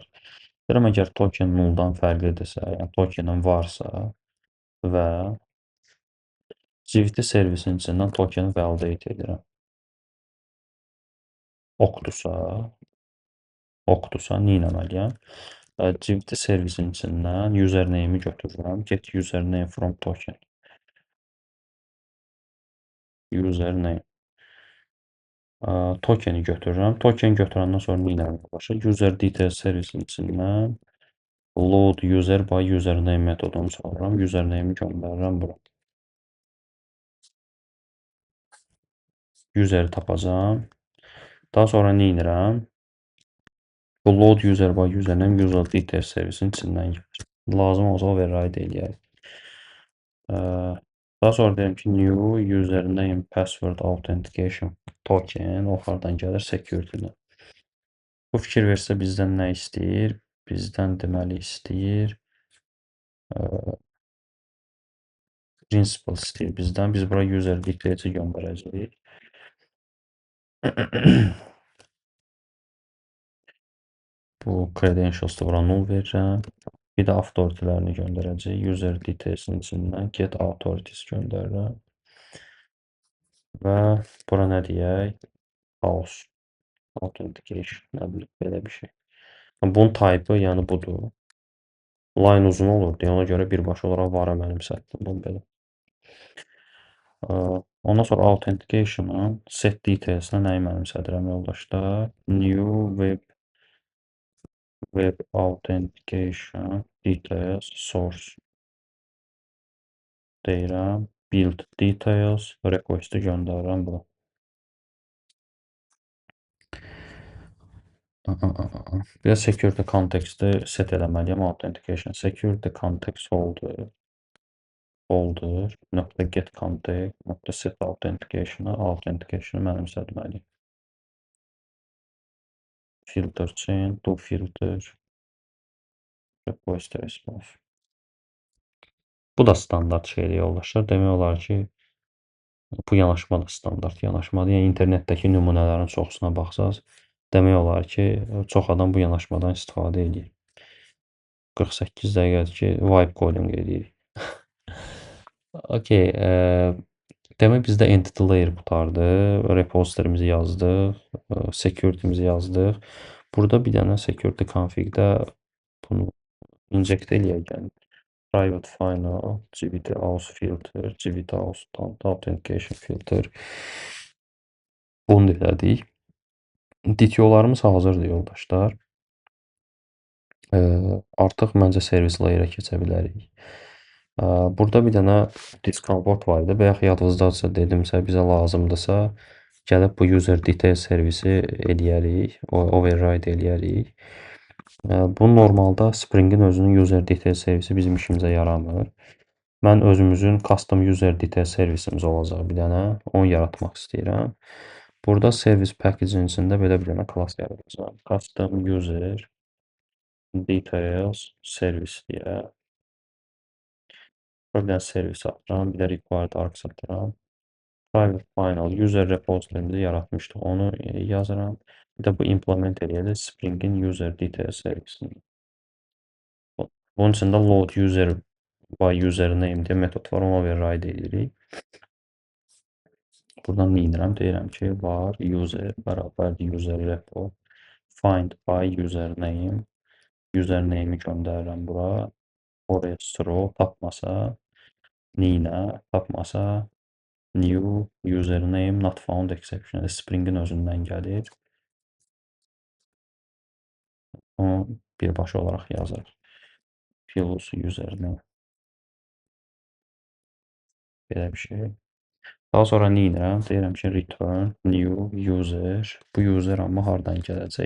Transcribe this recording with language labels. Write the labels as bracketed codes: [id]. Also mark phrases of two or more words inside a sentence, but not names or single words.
[az] Deyirəm, əgər token nulldan fərqlidirsə, yəni tokenin varsa və civiti servisin içindən tokeni validate edirəm. Oqdursa, nə etməliyəm? Civiti servisin içindən username'i götürürəm. [en] Get username from token. [az] Username. Tokeni götürürəm. Token götürəndən sonra nə etməliyəm? Başa [en] user details [az] servisin içindən [en] load user by username [az] metodunu çağırıram. Username'i göndərirəm bura. Useri tapacağam. Daha sonra nə edirəm? Bu [en] load user by username user details [az] servisin içindən gəlir. Lazım olsa override eləyək. Daha sonra deyim ki, [en] new username password authentication token [az] o hardan gəlir? [en] Security-dən. [az] Bu fikir versə bizdən nə istəyir? Bizdən deməli istəyir. Principal istəyir bizdən. Biz bura [en] user details-i [az] göndərəcəyik. Bu credentials-da bura null verirəm. Bir də authority-lərini göndərəcəyik. [en] User details-in [az] içindən [en] get authorities [az] göndərirəm. Və bura nə deyək? [en] House authentication, [az] nə bilim, belə bir şey. Bunun type-ı yəni budur. Line uzun olur deyə ona görə birbaşa olaraq var mənim səhvim bunu belə. Ondan sonra authentication-ın [en] set details-nə [az] nəyi mənimsədirəm yoldaşlar? [en] New web authentication details source deyirəm. Build details [az] request-i göndərirəm bura. Bir də [en] security context-i [az] set eləməliyəm. [en] Authentication security context holder nöqtə get context nöqtə set authentication-ı mənimsətməliyim. Filter chain, do filter, request response. [az] Bu da standart şeydir yoldaşlar. Demək olar ki, bu yanaşma da standart yanaşmadır. Yəni internetdəki nümunələrin çoxusuna baxsaz, demək olar ki, çox adam bu yanaşmadan istifadə edir. 48 dəqiqədir ki, [en] vibe coding [az] edirik. Okay, demək bizdə [en] entity layer [az] qutardı. Repository'mizi yazdıq, security'mizi yazdıq. Burada bir dənə [en] security config-də [az] bunu inject eləyək. [en] Yəni private final, GVT aus filter, GVT aus authentication filter. [az] Bunu elədik. DTO-larımız hazırdır yoldaşlar. Artıq məncə servis layer-ə keçə bilərik. Burada bir dənə discomfort var idi. Bayaq yadınızdadırsa dedimsə, bizə lazımdırsa, gəlib bu user detail servisi eləyərik, override eləyərik. Bu normalda Spring-in özünün [en] user detail [az] servisi bizim işimizə yaramır. Mən özümüzün [en] custom user detail [az] servisimiz olacaq bir dənə, onu yaratmaq istəyirəm. Burada [en] service package-in [az] içində belə bir dənə class yaradacağam. [en] Custom user details service deyə. [az] Bir dənə servis atıram, bir də [en] required args [az] atıram. [en] Private final user repository'mizi [az] yaratmışdıq, onu yazıram. Bir də bu implement eləyəcək Spring-in [en] user detail [az] servisini. Bunun içində [en] load user by username [az] deyə metod var, onu override edirik. Buradan nə edirəm? Deyirəm ki, [en] var user [az] bərabər [en] user repo find by username. [az] Username'i göndərirəm bura. Oraya throw tapmasa, neylə tapmasa, [en] new username not found exception. [az] Spring-in özündən gəlir. Onu birbaşa olaraq yazır. [en] Fields username. [az] Belə bir şey. Daha sonra nə edirəm? Deyirəm ki, [en] return new user. [az] Bu user amma hardan gələcək?